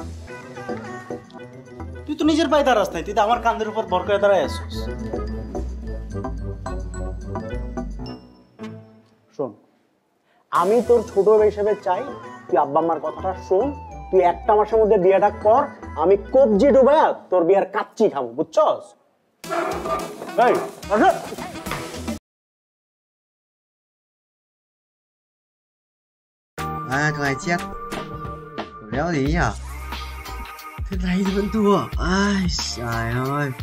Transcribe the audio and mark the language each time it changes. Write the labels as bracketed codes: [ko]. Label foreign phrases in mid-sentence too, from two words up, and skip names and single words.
[bn] তুই তো নিজের পায়ে দাঁড়াস নাই তুই তো আমার কাঁধের উপর ভর করে দাঁড়ায় আছিস শোন আমি তোর ছোট হিসেবে চাই তুই আব্বা আম্মার কথাটা শোন তুই 1 মাসের মধ্যে বিয়েটা কর আমি কবজি ডুবায়া তোর বিয়ের কাচ্চি খাবো বুঝছস এই আরে [vi] các bạn chết đéo gì nhỉ thế này thì vẫn thua ai trời ơi